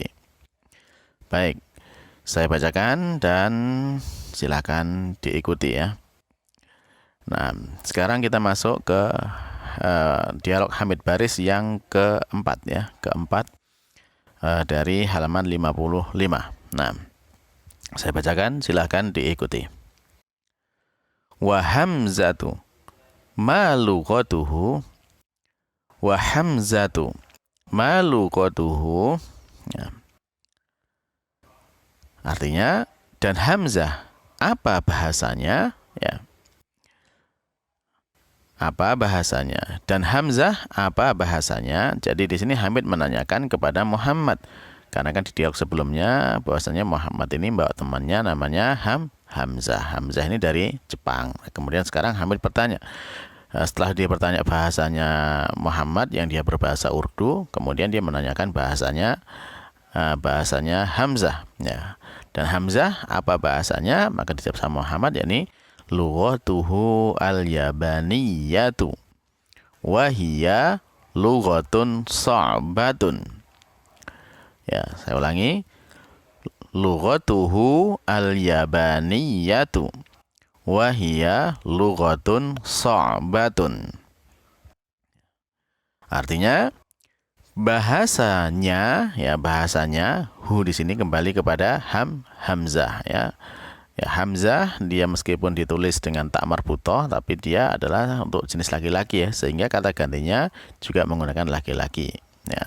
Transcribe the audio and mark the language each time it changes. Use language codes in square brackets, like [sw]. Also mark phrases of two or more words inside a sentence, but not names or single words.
[id] Baik, saya bacakan dan silakan diikuti ya. Nah, sekarang kita masuk ke dialog Hamid Baris yang keempat ya, dari halaman 55. Nah, saya bacakan, silakan diikuti. [ar] وحمزة ما لغته، وحمزة ما لغته ya. [id] Artinya, dan hamzah apa bahasanya ya, apa bahasanya, dan hamzah apa bahasanya. Jadi di sini Hamid menanyakan kepada Muhammad, karena kan di dialog sebelumnya bahwasanya Muhammad ini bawa temannya namanya Hamzah. Hamzah ini dari Jepang. Kemudian sekarang Hamid bertanya, setelah dia bertanya bahasanya Muhammad yang dia berbahasa Urdu, kemudian dia menanyakan bahasanya Hamzah ya. Dan Hamzah apa bahasanya? Maka dijawab sama Muhammad, yakni [ar] لغته اليابانية وهي لغة صعبة. [id] Ya, saya ulangi. [ar] لغته اليابانية وهي لغة صعبة. [id] Artinya bahasanya ya, bahasanya hu di sini kembali kepada hamzah ya. Ya, hamzah dia meskipun ditulis dengan tak marbutah tapi dia adalah untuk jenis laki-laki ya, sehingga kata gantinya juga menggunakan laki-laki ya.